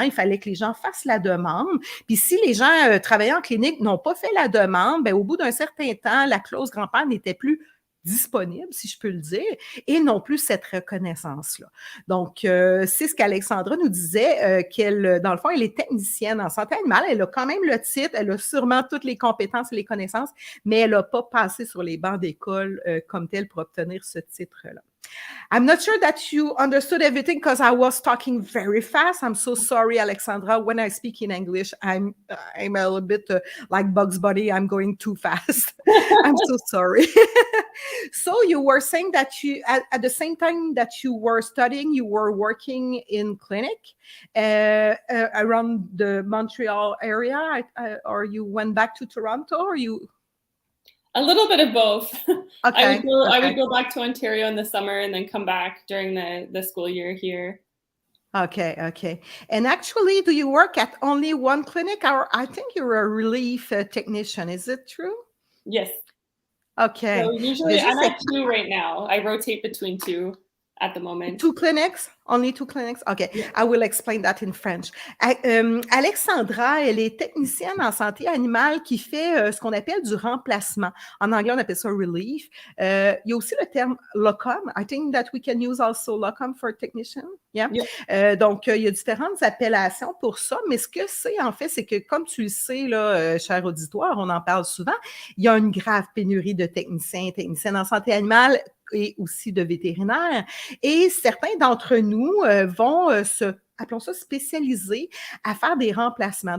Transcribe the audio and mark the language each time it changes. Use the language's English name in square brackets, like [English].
[French] Il fallait que les gens fassent la demande. Puis si les gens travaillant en clinique n'ont pas fait la demande, bien, au bout d'un certain temps, la clause grand-père n'était plus disponible, si je peux le dire, et non plus cette reconnaissance-là. Donc, c'est ce qu'Alexandra nous disait, qu'elle, dans le fond, elle est technicienne en santé animale. Elle a quand même le titre, elle a sûrement toutes les compétences et les connaissances, mais elle n'a pas passé sur les bancs d'école comme telle pour obtenir ce titre-là. [English] I'm not sure that you understood everything because I was talking very fast. I'm so sorry, Alexandra. When I speak in English, I'm a little bit like Bugs Bunny. I'm going too fast. I'm so sorry. So you were saying that you, at the same time that you were studying, you were working in clinic around the Montreal area, or you went back to Toronto, or you? A little bit of both. Okay. I would go back to Ontario in the summer and then come back during the school year here. Okay. And actually, do you work at only one clinic, or I think you're a relief technician? Is it true? Yes. Okay. So usually I'm at 2 right now. I rotate between 2 at the moment. 2 clinics? Only 2 clinics? Okay. Yeah. I will explain that in French. [French] Alexandra, elle est technicienne en santé animale qui fait ce qu'on appelle du remplacement. En anglais, on appelle ça relief. Il y a aussi le terme locum. [English] I think that we can use also locum for technician. Yeah. [French] Donc, il y a différentes appellations pour ça, mais ce que c'est, en fait, c'est que, comme tu le sais, là, cher auditoire, on en parle souvent, il y a une grave pénurie de techniciens et techniciennes en santé animale et aussi de vétérinaires. Et certains d'entre nous vont appelons ça spécialiser à faire des remplacements.